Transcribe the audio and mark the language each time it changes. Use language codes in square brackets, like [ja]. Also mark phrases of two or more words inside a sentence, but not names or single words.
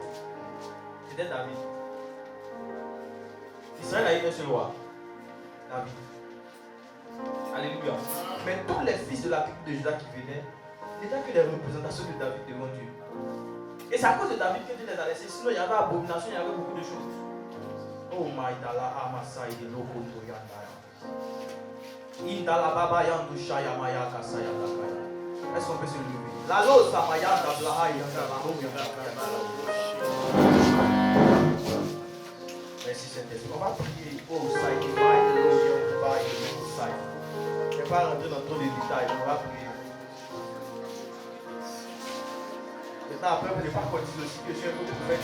[fr] C'était David. Israël a eu un seul roi. David. Alléluia. Mais tous les fils de la tribu de Juda qui venaient, n'étaient que des représentations de David devant Dieu. Et c'est à cause de David que Dieu les a laissés. Sinon, il y avait abomination, il y avait beaucoup de choses. [en] Oh my God, Amasai de Lokoto Yandaya. Indala Baba Yandu Shaya Maya Kasaya Takaya. [fr] Est-ce qu'on peut se lever? La losa Mayanda Blaha Yandala Hoya. Merci Saint-Esprit. On va prier. Oh, Saïd, Maïd, Loya, Baïd, Saïd. Je ne vais pas rentrer dans trop de détails. On va prier. Maintenant, après, vous ne pas qu'on dise aussi que je suis un peu prophète.